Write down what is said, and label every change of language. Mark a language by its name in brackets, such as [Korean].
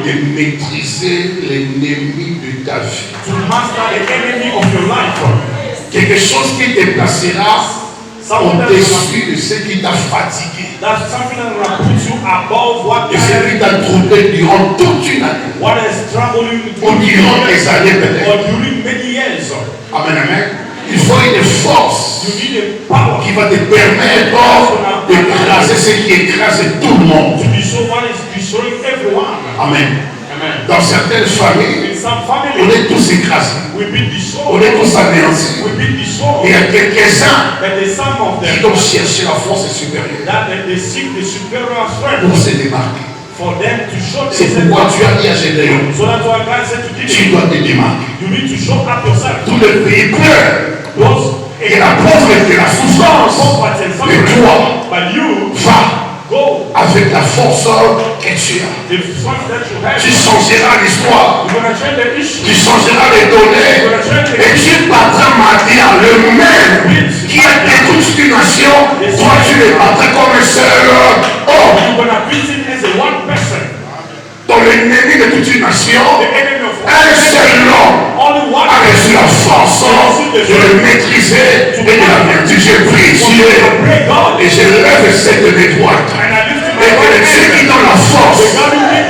[French] de maîtriser l'ennemi de ta vie. [English] to master the enemy of your life. [French] Quelque chose qui te placera [English] Something [French] au-dessus de ce qui t'a fatigué, [English] that's something that will put you above [French] de ce qui t'a troublé durant toute une année, [English] what is troubling you [French] ou durant des années peut-être. [English] or during many years. [French] Amen, amen. Il faut une force [English] You need a power [French] qui va te permettre d'écraser ce qui écrase tout le monde. [English] to be so one is destroying everyone. Amen. Amen. [French] Dans certaines familles, [English] In some [French] on [English] families, [French] est tous écrasés, [English] we've been [French] on [English] destroyed. [French] est tous anéantis. [English] We've been [French] Et il [English] destroyed. [French] y a quelques-uns [English] But there's some of [French] qui [English] them [French] doivent chercher la force supérieure [English] that they seek the superior [French] pour [English] strength [French] se démarquer. [English] for them to show [French] C'est [English] themselves. [French] pourquoi tu as dit à Gédéon, [English] So that's why God said to [French] tu [English] Gideon, [French] dois te démarquer. [English] you need to show up yourself. [French] Tout le pays pleure [English] Those [French] et la pauvreté, la souffrance. [English] comforts and [French] Mais [English] suffering. [French] toi, [English] But you [French] va [English] go [French] avec la force que tu as. [English] the strength that you have. [French] Tu changeras l'histoire. [English] You're going to change the issue. [French] Tu changeras les données. Et tu battras maintenant le même qui a détruit une nation. Toi, tu les battras comme un seul homme. [English] You're going to beat it as a one person. [French] Dans l'ennemi de toute une nation, [English] The enemy of [French] un seul homme [English] only one [French] a reçu la force de le maîtriser et de la vertu. Je prie Dieu [English] pray God. [French] et je lève cette main droite. [English] And I lift [French] Et [English] my [French] que le [English] right [French] Dieu qui [English] hand. [French] donne la force [English] The God who gives